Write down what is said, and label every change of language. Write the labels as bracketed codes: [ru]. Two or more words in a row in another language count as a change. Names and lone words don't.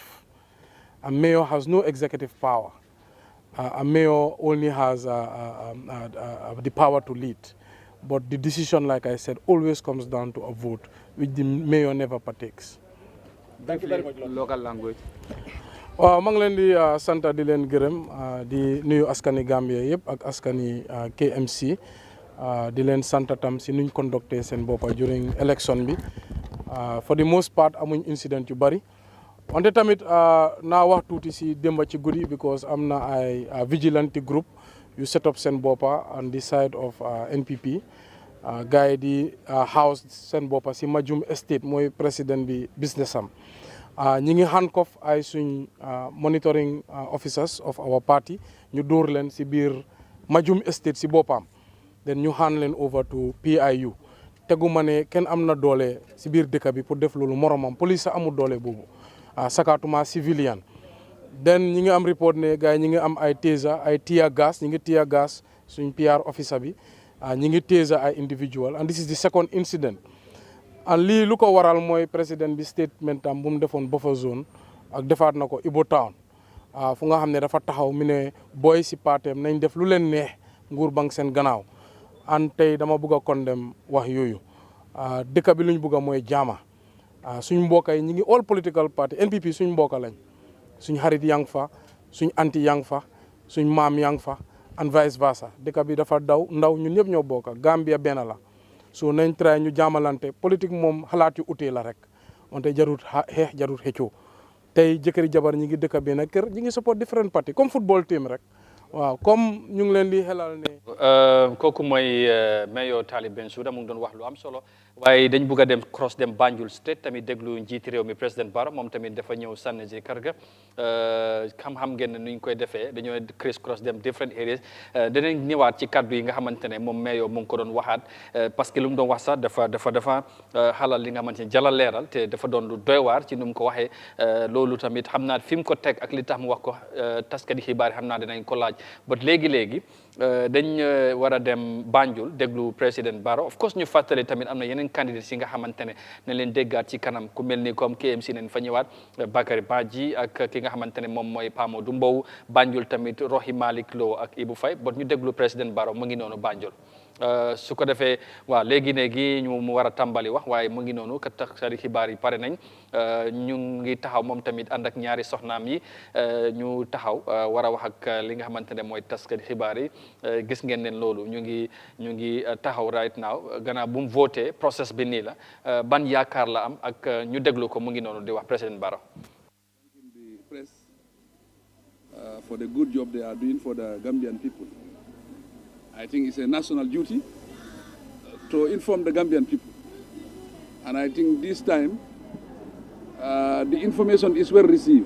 [en] A mayor has no executive power. A mayor only has the power to lead. But the decision, like I said, always comes down to a vote, which the mayor never partakes. Thank you very much. Local language. [wo] waaw maa ngi leen di sant di leen gërëm di nuyu askani Gambia yëpp ak askani KMC di leen sant tam si nuñ conducté seen boppa [en] during election [wo] bi [en] for the most part [wo] amuñ incident yu bari wante tamit naa wax tuuti si démba ci guddi because am na ay [en] vigilante group [wo] yu [en] set up [wo] seen boppa [en] on the side of NPP [wo] gars yi di house seen boppa si Majum Estate mooy président bi business am ñi ngi handcuff ay suñ [en] monitoring officers of our party [wo] ñu dóor leen si biir Majum Estate si boppam then ñu hand leen [en] over to PIU [wo] teguma ne kenn am na doole si biir dëkk bi pour def loolu moromam police sa amul doole boobu sakatuma [en] civilian then [wo] ñi ngi am report ne gars yi ñi ngi am ay taser ay [en] tear gas [wo] ñi ngi [en] tear gas [wo] suñ [en] PR officer [wo] bi ñi ngi taser ay [en] individual and this is the second incident and [wo] lii lu ko waral mooy président bi statement am bu mu defoon [en] buffer zone [wo] ak defaat na ko Ibo Town fu nga xam ne dafa taxaw mi ne booy si paateem nañ def lu leen neex nguur bank seen gannaaw and tey dama bëgg a condemn wax yooyu dëkk bi luñ bëgg a mooy jaama suñ mbokk yi ñi ngi [en] all political party NPP [wo] suñ mbokk lañ suñ xarit yang fa suñ anti yang fa suñ maam yang fa [en] and vice versa [wo] dëkk bi dafa ndaw ñun ñëpp ñoo bokk Gambia benn la so nañ try ñu jaamalante politique moom xalaat yu utee la rek wante jarut xeex jarut xëccoo tey jëkkëri jabar ñi ngi dëkk benn kër ñi ngi [en] support different party [wo] comme [en] football team [wo] rek waaw comme ñu ngi leen di xelal ne kooku mooy mayor Talib Bensouda mu ngi doon wax lu am solo waaye dañ bugg a dem cross dem Banjul State tamit déglu njiiti réew mi président Barrow moom tamit dafa ñëw sànni si kër ga xam-xam ngeen ne nuñ koy defee dañoo [en] criss cross [wo] dem [en] different areas [wo] danañ ñëwaat ci kaddu yi nga xamante ne moom mayor mu ngi ko doon waxaat [fr] parce que [wo] lu mu doon wax sax dafa xalal li nga xamante ne jala leeral te dafa doon lu doy waar ci nu mu ko waxee loolu tamit xam naa fi mu ko teg ak li tax mu wax ko taskati xibaar xam naa dinañ ko laaj but léegi dañ war a dem Banjul déglu président Barrow [en] of course [wo] ñu fàttali tamit am na yeneen candidates yi nga xamante ne nañ leen déggaat ci kanam ku mel ni comme KMC nañ fa ñëwaat Bakary Badji ak ki nga xamante ne moom mooy Pamadou Mbow Banjul tamit Rohey Malick Lowe ak Ibou Faye but ñu déglu président Barrow mu ngi noonu Banjul su ko defee waaw léegi ñu mu war a tàmbali wax waaye mu ngi noonu ka tax sari xibaar yi pare nañ ñu ngi taxaw moom tamit ànd ak ñaari soxnaam yi ñu taxaw war a wax ak li nga xamante ne mooy taskati xibaar yi gis ngeen leen loolu ñu ngi taxaw [en] right now [wo] gannaaw bu mu voté process bi nii la ban yaakaar la am ak ñu déglu ko mu ngi noonu di wax président Barrow. [en] The press for the good job they are doing for the Gambian people. I think it's a national duty to inform the Gambian people. And I think this time, the information is well received.